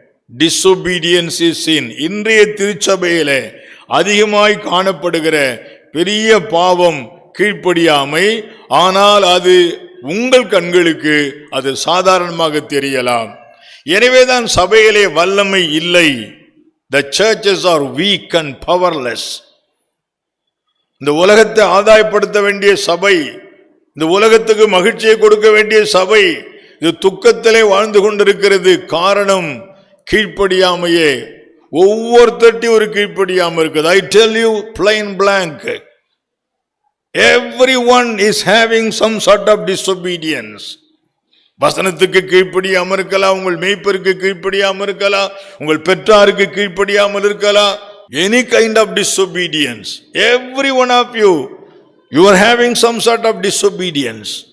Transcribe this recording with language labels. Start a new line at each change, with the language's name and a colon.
English: Disobedience is sin.
Tamil: இன்றைய திருச்சபையில அதிகமாய் காணப்படுகிற பெரிய பாவம் கீழ்ப்படியாமை. ஆனால் அது உங்கள் கண்களுக்கு அது சாதாரணமாக தெரியலாம். எனவேதான் சபையிலே வல்லமை இல்லை.
English: The churches are weak and powerless.
Tamil: இந்த உலகத்தை ஆதாயப்படுத்த வேண்டிய சபை, இந்த உலகத்துக்கு மகிழ்ச்சியை கொடுக்க வேண்டிய சபை இது துக்கத்திலே வாழ்ந்து கொண்டிருக்கிறது. காரணம் கீழ்ப்படியாமையே. ஒவ்வொருத்தட்டையும் ஒரு கீழ்ப்படியாம இருக்குது.
English: I tell you plain blank, everyone is having some sort of disobedience.
Tamil: வசனத்துக்கு கீழ்ப்படியாம இருக்கலாம், உங்கள் மேய்ப்பருக்கு கீழ்ப்படியாம இருக்கலாம், உங்கள் பெற்றாருக்கு கீழ்ப்படியாமல் இருக்கலாம்.
English: Any kind of disobedience, every one of you are having some sort of disobedience.